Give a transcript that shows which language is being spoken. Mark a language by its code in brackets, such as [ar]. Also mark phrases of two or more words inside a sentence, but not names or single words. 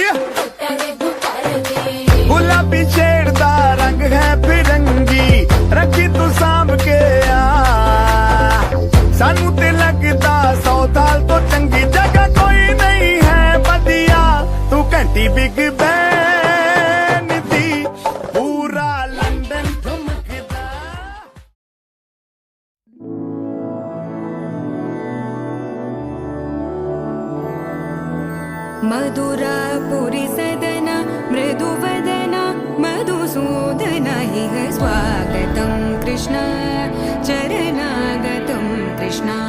[pa] ਗੁਲਾਬੀ ਸ਼ੇਡ ਦਾ ਰੰਗ ਹੈ ਫਿਰੰਗੀ ਰੱਖੀ ਤੂੰ ਸਾਂਭ ਕੇ ਆ ਸਾਨੂੰ ਤੇ ਲੱਗਦਾ 100 ਸਾਲ ਤੋਂ ਚੰਗੀ ਜਗ੍ਹਾ ਕੋਈ ਨਹੀਂ ਹੈ ਵਧੀਆ ਤੂੰ ਘੰਟੀ ਬਿਗ ਬੈਨ ਦੀ ਪੂਰਾ ਲੰਡਨ ਠੁਮਕਦਾ [sa] मधुरापुरी सदना मृदुवदना मधुसूदना हि स्वागतं कृष्ण चरणागतं कृष्ण